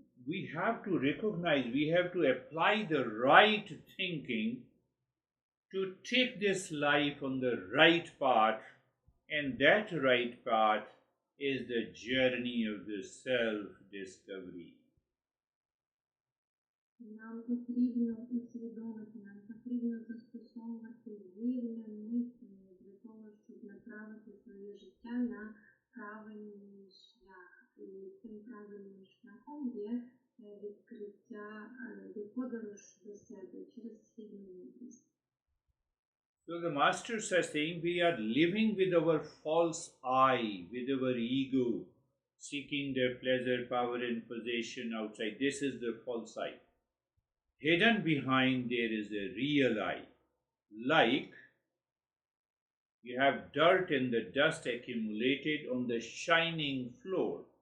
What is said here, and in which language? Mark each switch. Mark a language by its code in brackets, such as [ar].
[en] we have to recognize, we have to apply the right thinking to take this life on the right path, and that right path is the journey of the self-discovery. [uk] Нам потрібно усвідомити, нам потрібно застосовувати вірне мислення для того, щоб направити своє життя на правильний шлях. І цим правильним шляхом є відкриття, є подорож до себе через східну мудрість. [en] So the masters are saying we are living with our false I, with our ego, seeking their pleasure, power and possession outside. This is the false I. Hidden behind there is a real I. Like you have dirt and the dust accumulated on the shining floor.